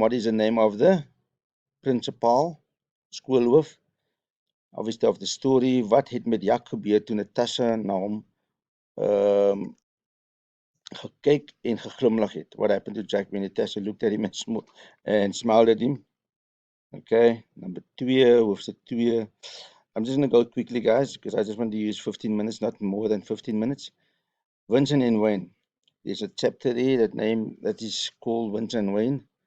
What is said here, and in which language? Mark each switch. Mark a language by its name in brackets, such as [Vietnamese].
[English] What is the name of the principal? Skoolhoof. Obviously of the story. [Afrikaans] Wat het met Jack gebeur toe Natasha na hom gekyk en geglimlag het? [English] What happened to Jack when Natasha looked at him and smiled at him? Okay, number 2, hoofstuk 2. I'm just going to go quickly, guys, because I just want to use 15 minutes, not more than 15 minutes. Vincent and Wayne. There's a chapter there that is called Vincent and Wayne.